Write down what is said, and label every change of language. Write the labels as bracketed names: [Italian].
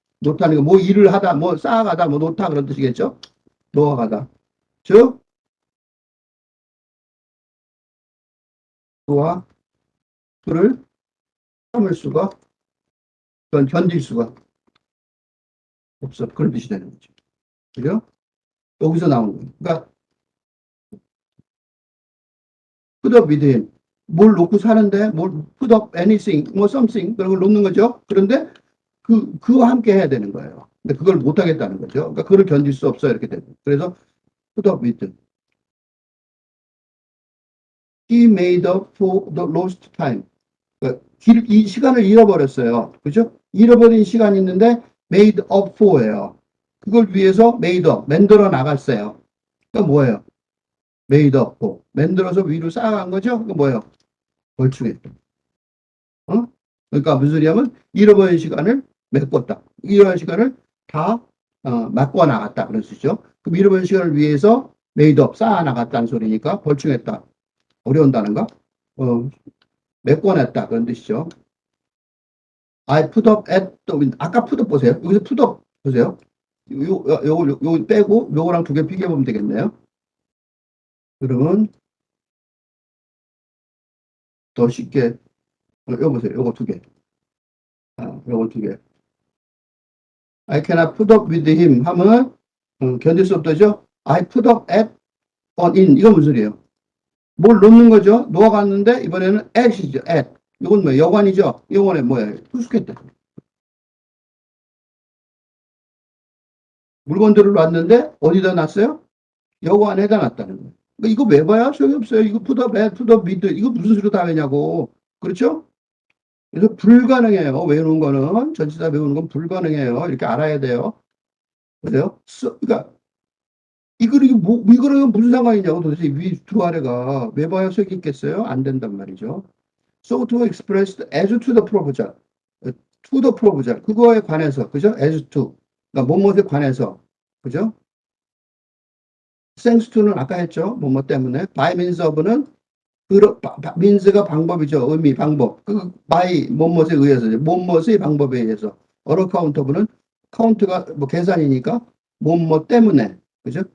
[Korean] 놓다는 거 뭐 일을 하다, 뭐 쌓아가다, 뭐 놓다 그런 뜻이겠죠. 놓아가다. 즉 그와 그를 참을 수가 견딜 수가 없어. 그런 뜻이 되는 거죠. 그죠? 여기서 나오는 거예요. 그러니까 [English] put up with him. [Korean] 뭘 놓고 사는데 뭘 [English] put up anything, [Korean] 뭐 something 그런 걸 놓는 거죠. 그런데 그와 함께 해야 되는 거예요. 근데 그걸 못 하겠다는 거죠. 그러니까 그걸 견딜 수 없어 이렇게 되는. 그래서 [English] put up with him. He made up for the lost time. [Korean] 그러니까 이 시간을 잃어버렸어요. 그죠? 잃어버린 시간이 있는데 [English] made up for [Korean] 예요. 그걸 위해서 [English] made up, [Korean] 만들어 나갔어요. [English] 그러니까 뭐예요? made up for. [Korean] 만들어서 위로 쌓아간 거죠? 그 뭐예요? 벌충했다. 어? 그러니까 무슨 소리냐면 잃어버린 시간을 메꿨다. 잃어버린 시간을 다 메꿔 나갔다. 그런 뜻이죠. 그럼 잃어버린 시간을 위해서 made up, 쌓아 나갔다는 소리니까 벌충했다. 어려운 단어인가? 메꿔냈다. 그런 뜻이죠. [English] I put up at the window. [Korean] 아까 [English] put up [Korean] 보세요. 여기서 put up 보세요. 요거 빼고 요거랑 두 개 비교해보면 되겠네요. 그러면 더 쉽게 요거 보세요. 요거 두 개. 요거 두 개. [English] I cannot put up with him [Korean] 하면 견딜 수 없다죠. [English] I put up at on in [Korean] 이건 무슨 소리예요? 뭘 놓는 거죠? 놓아갔는데 이번에는 at이죠. at. 이건 뭐예요? 여관이죠. 이번에 뭐예요? 후숙했다. 물건들을 놨는데 어디다 놨어요? 여관에다 놨다는 거예요. 그러니까 이거 왜 봐야 소용이 없어요. 이거 [English] put up at, put up with [Korean] 이거 무슨 수로 다 외냐고. 그렇죠? 그래서 불가능해요. 외우는 거는 전치사 외우는 건 불가능해요. 이렇게 알아야 돼요. 그래요? 그러니까 이거랑 무슨 상관이냐고 도대체 위 두 아래가 왜 봐야 소용이 있겠어요? 안 된단 말이죠. [English] So to expressed as to the proposal, to the proposal [Korean] 그거에 관해서 그죠? [English] as to [Korean] 그러니까 뭐뭐에 관해서 그죠? [English] thanks to [Korean] 는 아까 했죠. 뭐뭐 때문에 [English] by means of [Korean] 는 means가 방법이죠. 의미 방법. 그 by 뭐뭐에 의해서 뭐뭐의 방법에 의해서 [English] on account of [Korean] 는 count가 뭐 계산이니까 뭐뭐 때문에 그죠?